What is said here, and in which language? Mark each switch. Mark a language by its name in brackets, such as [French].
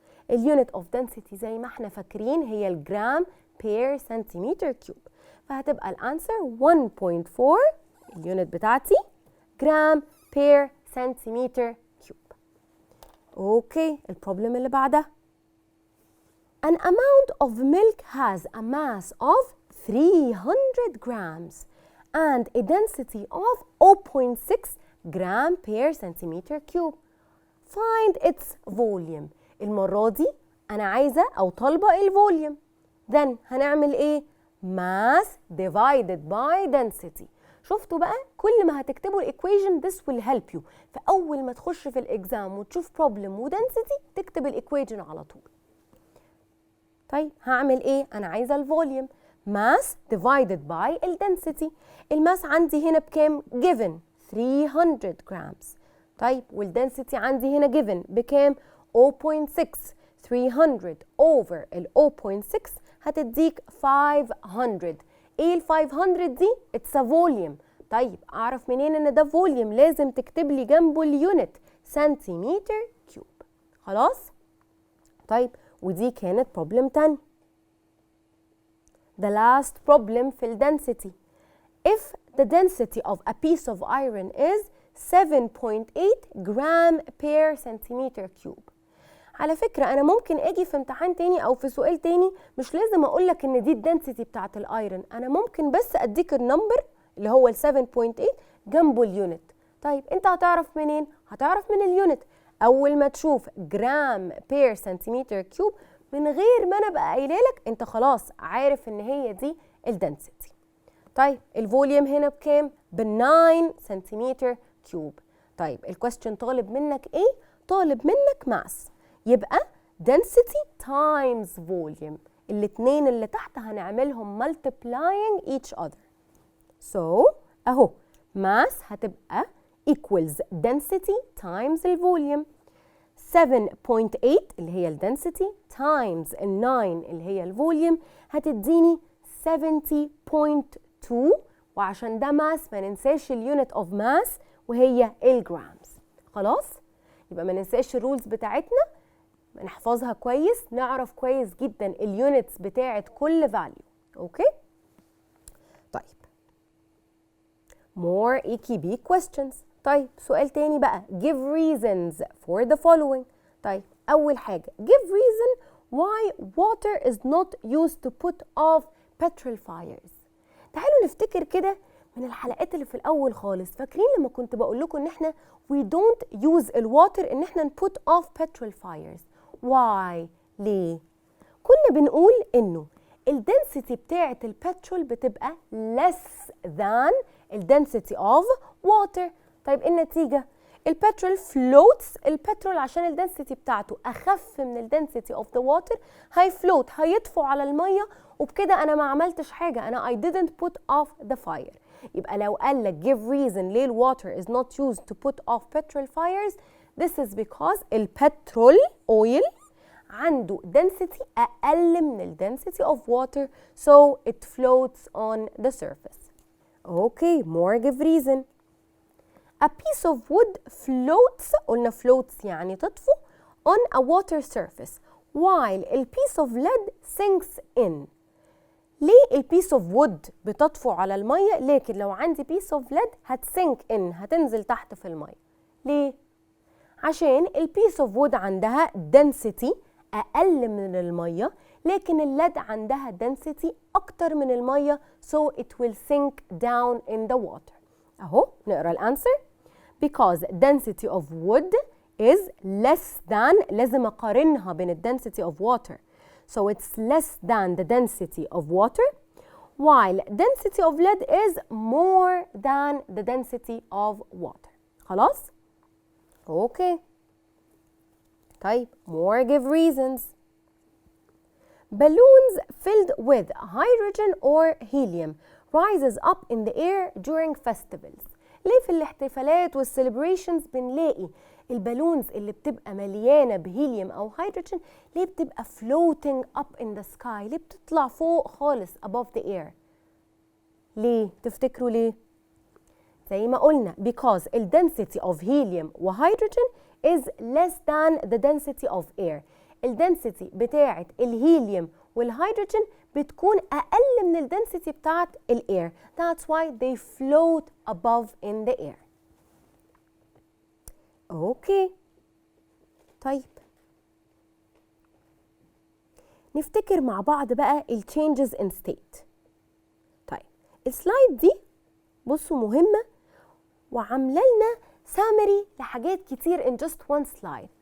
[Arabic] اليونت اوف density زي ما احنا فاكرين هي الجرام بير سنتيمتر كيوب، فهتبقى الانسر 1.4 اليونت بتاعتي جرام بير سنتيمتر كيوب. اوكي البروبلم اللي بعدها. [English] An amount of milk has a mass of 300 grams and a density of 0.6 gram per centimeter cube. Find its volume. [Arabic] المرة دي أنا عايزة أو طالبة الفوليوم. [English] Then [Arabic] هنعمل إيه؟ [English] mass divided by density. [Arabic] شفتوا بقى كل ما هتكتبوا الإيكويشن [English] this will help you. [Arabic] فأول ما تخش في الإكزام وتشوف problem ودنسيتي تكتب الإيكويشن على طول. طيب هعمل إيه؟ أنا عايزة الفوليوم. [English] mass divided by الدنسيتي. [Arabic] الماس عندي هنا بكام؟ given 300 grams. طيب والدنسيتي عندي هنا given بكام؟ 0.6. 300 over ال 0.6 هتديك 500. ايه ال 500 دي؟ [English] it's a volume. [Arabic] طيب اعرف منين ان ده فوليوم؟ لازم تكتب لي جنبه اليونت سنتيمتر كيوب. خلاص؟ طيب ودي كانت بروبلم تاني. [English] The last problem في ال density. If the density of a piece of iron is 7.8 gram per centimeter cube. [Arabic] على فكرة أنا ممكن أجي في امتحان تاني أو في سؤال تاني مش لازم أقولك إن دي الدنسيتي بتاعت الأيرون، أنا ممكن بس أديك النمبر اللي هو ال 7.8 جنبه اليونت. طيب أنت هتعرف منين؟ هتعرف من اليونت. أول ما تشوف جرام بير سنتيمتر كيوب من غير ما أنا بقى قايله لك أنت خلاص عارف إن هي دي الدنسيتي. طيب الفوليوم هنا بكام؟ ب 9 سنتيمتر كيوب. طيب الكويستشن طالب منك إيه؟ طالب منك ماس. [English] يبقى density times volume. [Arabic] الاتنين اللي تحت هنعملهم [English] multiplying each other. So اهو mass هتبقى equals density times الفوليوم. [Arabic] 7.8 اللي هي الدنسيتي times ال 9 اللي هي الفوليوم هتديني 70.2. وعشان ده ماس ما ننساش اليونت اوف ماس وهي الجرامز. خلاص؟ يبقى ما ننساش الرولز بتاعتنا. نحفظها كويس، نعرف كويس جدا اليونتس بتاعت كل value. [English] Okay? طيب more EKB questions. [Arabic] طيب سؤال تاني بقى [English] give reasons for the following. طيب أول حاجة give reason why water is not used to put off petrol fires. [Arabic] تعالوا نفتكر كده من الحلقات اللي في الأول خالص، فاكرين لما كنت بقول لكم إن إحنا [English] we don't use [Arabic] الواتر إن إحنا [English] put off petrol fires. [Arabic] why؟ ليه؟ كنا بنقول إنه الدنسيتي بتاعة البترول بتبقى less than الدنسيتي of water. طيب النتيجة البترول floats، البترول عشان الدنسيتي بتاعته أخف من الدنسيتي of the water هيفلوت، هيطفو على المية، وبكده أنا ما عملتش حاجة، أنا [English] I didn't put off the fire. [Arabic] يبقى لو قال لك [English] give reason ليه water is not used to put off petrol fires, this is because البترول oil [Arabic] عنده [English] density [Arabic] أقل من ال [English] density of water, so it floats on the surface. Okay, more give reason. A piece of wood floats، قلنا floats [Arabic] يعني تطفو [English] on a water surface while a piece of lead sinks in. [Arabic] ليه ال piece of wood بتطفو على المية لكن لو عندي piece of lead هتسink in، هتنزل تحت في المية؟ ليه؟ عشان ال piece of wood عندها density أقل من المية لكن الليد عندها density أكتر من المية [English] so it will sink down in the water. [Arabic] أهو نقرأ الأنسر. [English] because density of wood is less than، [Arabic] لازم أقارنها بين ال [English] density of water. So it's less than the density of water while density of lead is more than the density of water. خلاص؟ Okay. طيب more give reasons. Balloons filled with hydrogen or helium rises up in the air during festivals. [Arabic] ليه في الاحتفالات والسيلبريشنز بنلاقي البالونز اللي بتبقى مليانة بهيليوم أو هيدروجين ليه بتبقى [English] floating up in the sky؟ [Arabic] ليه بتطلع فوق خالص above the air؟ ليه؟ تفتكروا ليه؟ زي ما قلنا [English] because the density of helium وهيدروجين is less than the density of air. [Arabic] الدنسيتي بتاعة الهيليوم والهيدروجين بتكون أقل من الدنسيتي بتاعة الاير. [English] That's why they float above in the air. [Arabic] اوكي طيب نفتكر مع بعض بقى ال changes in state. طيب السلايد دي بصوا مهمة وعاملة لنا summary لحاجات كتير in just one slide.